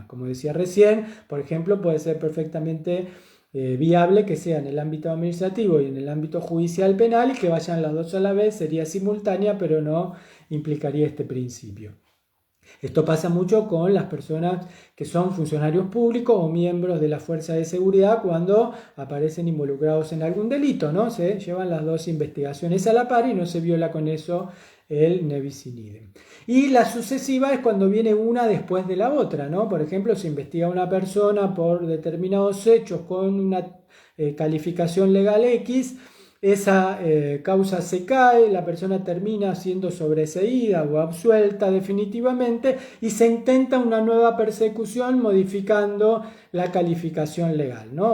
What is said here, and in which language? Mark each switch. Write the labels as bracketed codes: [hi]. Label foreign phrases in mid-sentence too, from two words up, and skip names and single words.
[es] Como decía recién, por ejemplo, puede ser perfectamente viable que sea en el ámbito administrativo y en el ámbito judicial penal, y que vayan las dos a la vez, sería simultánea, pero no implicaría este principio. Esto pasa mucho con las personas que son funcionarios públicos o miembros de la fuerza de seguridad cuando aparecen involucrados en algún delito, ¿no? Se llevan las dos investigaciones a la par y no se viola con eso el [la] ne bis in idem. [es] Y la sucesiva es cuando viene una después de la otra, ¿no? Por ejemplo, se investiga a una persona por determinados hechos con una calificación legal X. Esa causa se cae, la persona termina siendo sobreseída o absuelta definitivamente, y se intenta una nueva persecución modificando la calificación legal, ¿no?